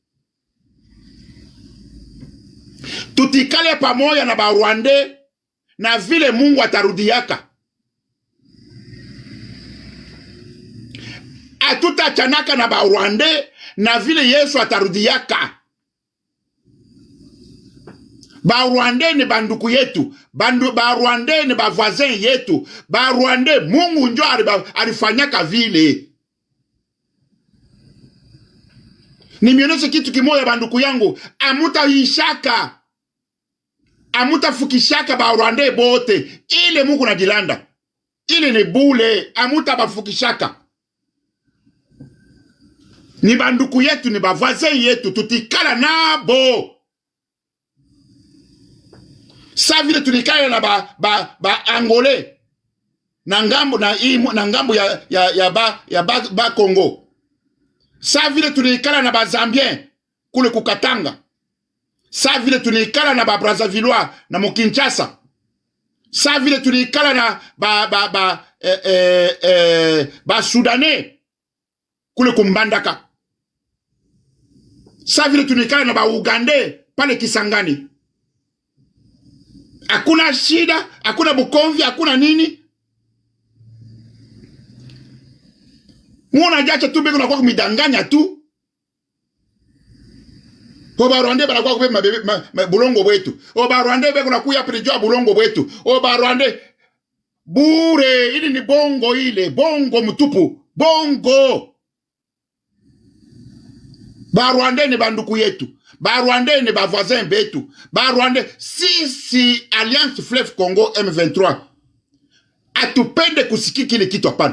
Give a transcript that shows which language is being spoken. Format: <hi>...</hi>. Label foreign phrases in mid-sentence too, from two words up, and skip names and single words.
<sw>Tutikale pamoja na ba Rwanda na vile Mungu atarudiaka. Atutachanaka na ba Rwanda na vile Yesu atarudiaka. Ba Rwanda ni banduku yetu. Ba Rwanda ni ba voisin yetu. Ba Rwanda Mungu njo alifanyaka vile. Nimioneshe kitu kimoja banduku yangu. Amutafukishaka ba Rwanda bote. Ile Mungu na jilanda. Ile ni bule. Amutabafukishaka. Ni banduku yetu, ni ba voisin yetu. Tutikala nabo. Sa vile tulikala na ba Angolais na ngambo ya ba Congo. Sa vile tulikala na ba Zambien kule kukatanga. Sa vile tulikala na ba Brazzavillois na Mokinshasa. Sa vile tulikala na ba Sudanais kule kumbandaka. Sa vile tulikala na ba Ugandais pale Kisangani. Hakuna shida, hakuna Bukomvi, hakuna nini. Mwana jacha tu beko na kwa kumidanganya tu. Ba Rwanda bana kwa kubeba bulongo bwetu. Ba Rwanda beko na kuya prejo bulongo bwetu. Ba Rwanda bure. Ili ni bongo, ile bongo mtupu, bongo. Barwande ni banduku yetu, Barwande ni bavoisin betu, Barwande. Sisi Alliance Fleuve Congo M23 atupende kusiki kile kitu hapana.</sw>